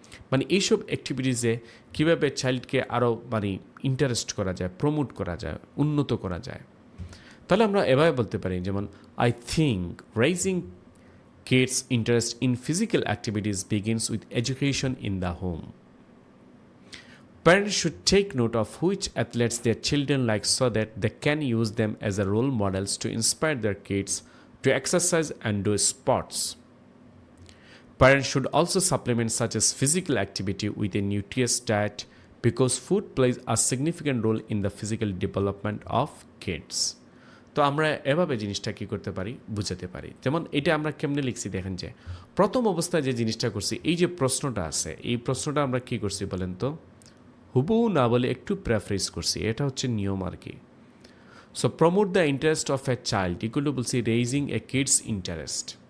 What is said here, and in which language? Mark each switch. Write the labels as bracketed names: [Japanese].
[Bangla] মানে এইসব অ্যাক্টিভিটিসে কীভাবে চাইল্ডকে আরও মানে ইন্টারেস্ট করা যায়, প্রমোট করা যায়, উন্নত করা যায়। তাহলে আমরা এভাবে বলতে পারি, যেমন [English] I think raising kids interest in physical activities begins with education in the home. Parents should take note of which athletes their children like so that they can use them as a role models to inspire their kids to exercise and do sports. Parents should also supplement such as physical activity with a nutritious diet because food plays a significant role in the physical development of kids. [Bangla] তো আমরা এভাবে জিনিসটা কী করতে পারি, বুঝাতে পারি। যেমন এটা আমরা কেমনে লিখছি দেখেন যে প্রথম অবস্থায় যে জিনিসটা করছি, এই যে প্রশ্নটা আছে, এই প্রশ্নটা আমরা কী করছি বলেন তো, হুবহু না বলে একটু প্রেফারেন্স করছি। এটা হচ্ছে নিয়ম আর কি। So promote the interest of a child equal to বলছি রেইজিং এ কিডস ইন্টারেস্ট।